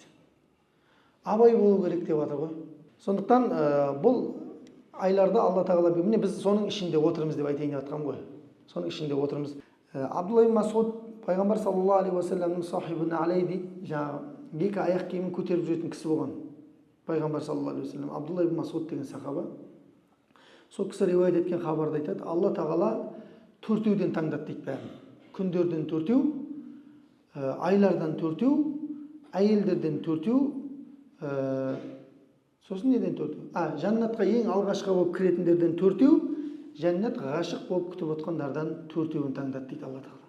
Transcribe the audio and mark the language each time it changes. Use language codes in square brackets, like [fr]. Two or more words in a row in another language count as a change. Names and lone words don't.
[kk] Абай болу керек деп жатыр ғой. Сондықтан бұл айларда Алла тағала міне біз соның ішінде отырмыз деп айтайын деп жатқам ғой. Соның ішінде отырмыз. Абдулла ибн Масуд пайғамбар [ar] صلى الله عليه وسلم [kk] сахибына алей дейді. Жаңағы екі аяқ киімін көтеріп жүретін кісі болған. Пайғамбар [ar] صلى الله عليه وسلم [kk] Абдулла ибн Масуд деген сахаба. Сол кісі риуаят еткен хабарда айтады, Алла тағала 4-еуден таңдады дейді бәрін. Күндерден 4-еу, айлардан 4-еу, әйелдерден 4-еу, сосын неден 4-еу? Жәннатқа ең алғашқы болып кіретіндерден 4-еу, жәннат ғашық болып күтіп отқандардан 4-еуін таңдады дейді Алла тағала.